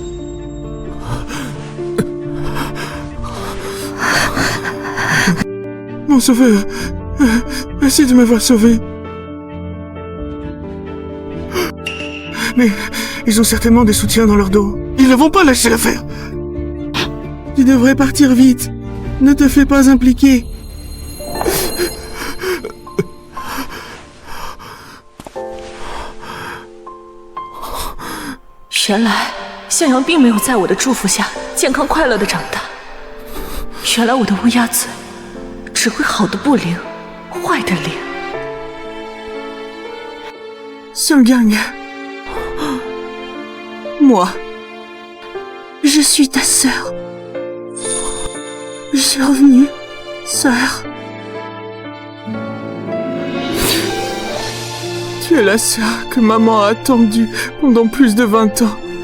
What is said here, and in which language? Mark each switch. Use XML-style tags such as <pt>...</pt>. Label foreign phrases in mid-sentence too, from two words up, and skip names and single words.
<fr>Mon sauveur, merci de m'avoir sauvé. Mais ils ont certainement des soutiens dans leur dos. Ils ne vont pas lâcher l'affaire. Tu devrais partir vite. Ne te fais pas impliquer.</fr> <zh>原来向阳并没有在我的祝福下健康快乐的长大。原来我的乌鸦嘴只会好的不灵，坏的灵。</zh> <fr>Song Yang, moi, je suis ta sœur. Je suis revenue, sœur. Tu es la sœur que maman a attendue pendant plus de 20 ans.</fr>